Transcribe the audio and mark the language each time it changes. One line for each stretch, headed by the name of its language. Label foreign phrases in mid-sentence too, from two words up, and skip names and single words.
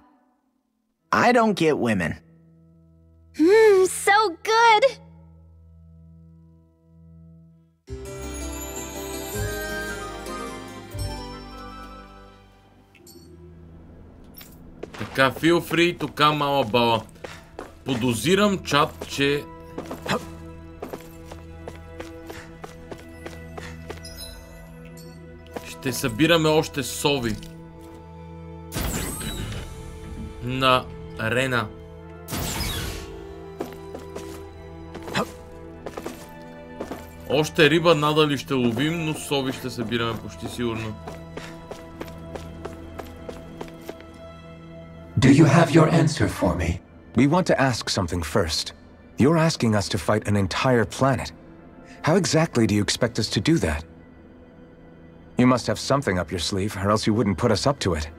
English: I don't get women. So good! Така, feel free to come,
Bulgarian: мала бала. Подозирам, чат, че... ще събираме още сови. На Рена. Още риба надали ще ловим, но сови ще събираме почти сигурно.
English: Do you have your answer for me? We want to ask something first. You're asking us to fight an entire planet. How exactly do you expect us to do that? You must have something up your sleeve, or else you wouldn't put us up to it.